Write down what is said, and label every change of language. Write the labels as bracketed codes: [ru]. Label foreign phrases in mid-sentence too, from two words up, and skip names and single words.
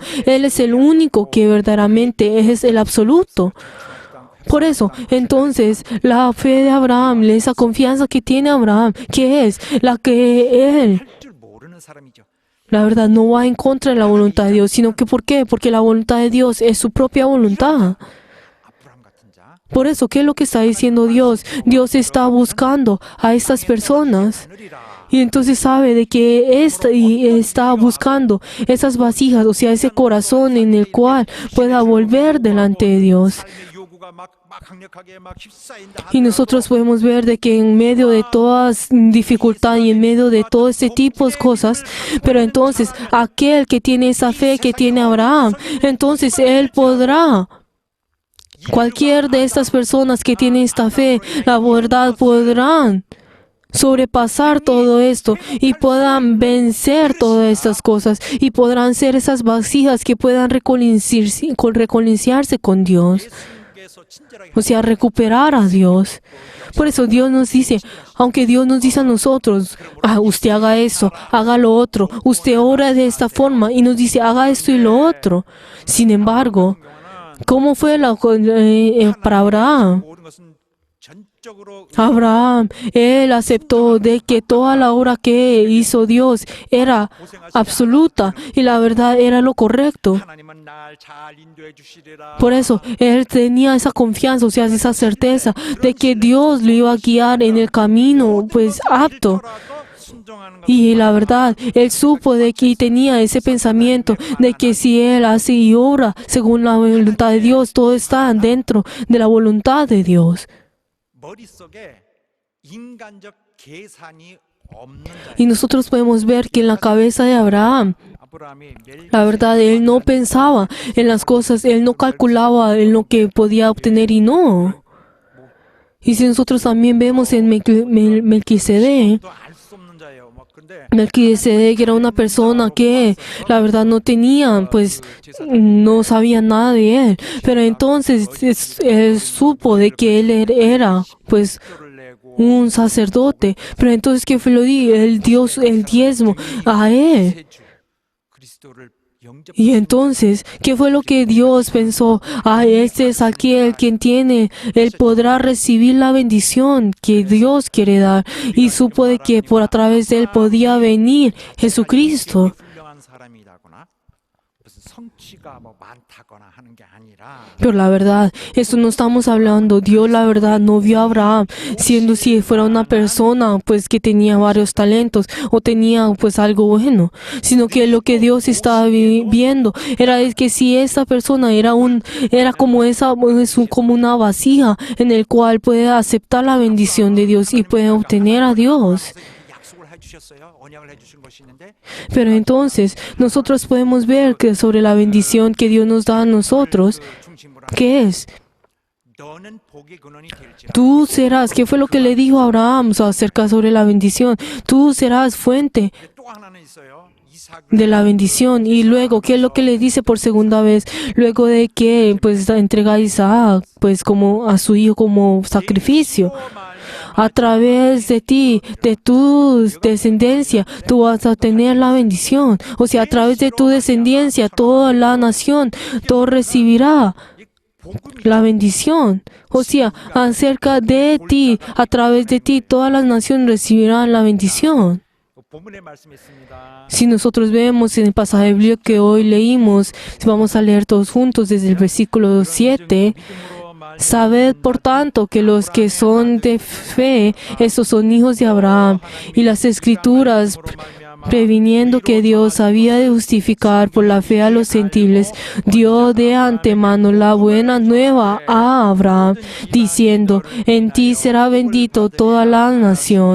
[es] Él es el único que verdaderamente es el absoluto. Por eso, entonces, la fe de Abraham, esa confianza que tiene Abraham, ¿qué es? La que él, [ko] 할 줄 모르는 사람이죠. [es] la verdad, no va en contra de la voluntad de Dios, sino que ¿por qué? Porque la voluntad de Dios es su propia voluntad. [ko] 아브라함 같은 자 [es] Por eso, ¿qué es lo que está diciendo Dios? Dios está buscando a estas personas. [ko] 하늘이라 [es] Y entonces sabe de que está buscando esas vasijas, o sea, ese corazón en el cual pueda volver delante de Dios. [ko] 삶의 요구가 막 강력하게 막 휩싸인다 [es] Y nosotros podemos ver de que en medio de todas dificultades y en medio de todo este tipo de cosas, pero entonces aquel que tiene esa fe que tiene Abraham, entonces él podrá. Cualquier de estas personas que tienen esta fe, la verdad podrán sobrepasar todo esto y puedan vencer todas estas cosas y podrán ser esas vasijas que puedan reconciliarse con Dios. [ko] 예수님께서 친절하게 [es] O sea, recuperar a Dios. Por eso Dios nos dice, aunque Dios nos dice a nosotros, usted haga esto, haga lo otro, usted ora de esta forma y nos dice, haga esto y lo otro. Sin embargo, ¿cómo fue para Abraham? [ko] 모든 것은 전적으로 [es] Abraham, él aceptó de que toda la obra que hizo Dios era absoluta y la verdad era lo correcto. [ko] 하나님은 날 잘 인도해 주시리라. [es] Por eso, él tenía esa confianza, o sea, esa certeza de que Dios lo iba a guiar en el camino, pues, apto. [ko] 순종하는 것 [es] Y la verdad, él supo de que tenía ese pensamiento de que si él hace y obra según la voluntad de Dios, todo está dentro de la voluntad de Dios. [ko] 머릿속에 인간적 계산이 없는 자예요. [es] Y nosotros podemos ver que en la cabeza de Abraham, [ko] 아브라함이 매일 [es] la verdad, él no pensaba en las cosas, él no calculaba en lo que podía obtener y no. Y si nosotros también vemos en Melquisedec, [ko] 또 알 수 없는 자예요. 뭐 근데 [es] Melquisedec era una persona que la verdad no tenía, pues no sabía nada de él, pero entonces él supo de que él era pues [ko] 를 내고 [es] un sacerdote, pero entonces ¿qué fue lo di? El Dios, el diezmo a él. [ko] 세주 그리스도를 영접 [es] Y entonces, ¿qué fue lo que Dios pensó? Ah, este es aquel quien tiene, él podrá recibir la bendición que Dios quiere dar. Y supo de que por a través de él podía venir Jesucristo. [ko] 훌륭한 사람이라거나 무슨 성취가 뭐 많다거나 하는 게 아니라 [es] Pero la verdad, esto no estamos hablando. Dios, la verdad, no vio a Abraham siendo si fuera una persona, pues que tenía varios talentos o tenía, pues algo bueno, sino que lo que Dios estaba viendo era de que si esta persona era como como una vasija en el cual puede aceptar la bendición de Dios y puede obtener a Dios. [ko] 약속을 해주셨어요. 언약을 해주신 것이 있는데 [es] Pero entonces, nosotros podemos ver que sobre la bendición que Dios nos da a nosotros, [ko] 그 중심으로 [es] ¿qué es? [ko] 너는 복의 근원이 될지라. [es] Tú serás, ¿qué fue lo que le dijo a Abraham acerca sobre la bendición? Tú serás fuente [ko] 근데 또 하나는 있어요. 이삭을 [es] de la bendición. Y luego, ¿qué es lo que le dice por segunda vez? Luego de que pues entrega a Isaac, pues como a su hijo como sacrificio. A través de ti, de tu descendencia, tú vas a tener la bendición. O sea, a través de tu descendencia, toda la nación, todo recibirá la bendición. O sea, acerca de ti, a través de ti, todas las naciones recibirán la bendición. [ko] 본문의 말씀이 있습니다. [es] Si nosotros vemos en el pasaje bíblico que hoy leímos, vamos a leer todos juntos desde el versículo 7. Sabed, por tanto, que los que son de fe, estos son hijos de Abraham. Y las Escrituras, previniendo que Dios había de justificar por la fe a los gentiles, dio de antemano la buena nueva a Abraham, diciendo, en ti será bendito toda la nación.